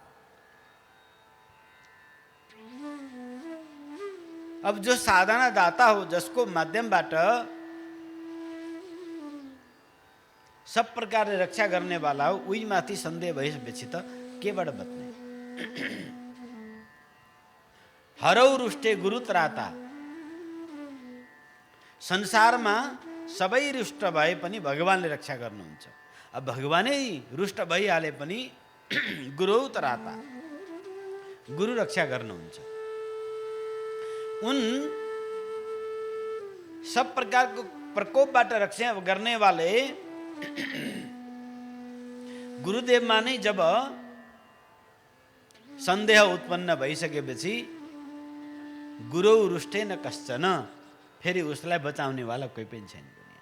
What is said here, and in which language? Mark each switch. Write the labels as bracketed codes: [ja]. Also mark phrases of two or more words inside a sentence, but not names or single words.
[ne] अब जो साधना दाता हो, जसको माध्यमबाट सब प्रकारले रक्षा गर्ने वाला हो, उही माथि सन्देह भएपछि त केबाट बच्ने। [sa] हरौ रुष्टे गुरु त्राता, [ne] संसारमा सबै रुष्ट भए पनि भगवानले रक्षा गर्नुहुन्छ। अब भगवानै रुष्ट भइहाले पनि गुरु त्राता, गुरु रक्षा गर्नुहुन्छ। [hi] उन सब [ne] प्रकारको प्रकोपबाट रक्षा गर्ने वाले गुरुदेवमा नै जब सन्देह उत्पन्न भइसकेपछि [sa] गुरु रुष्टेन कश्चन [ne] फेरि उसलाई बचाउनेवाला कोही पनि छैन दुनियाँमा।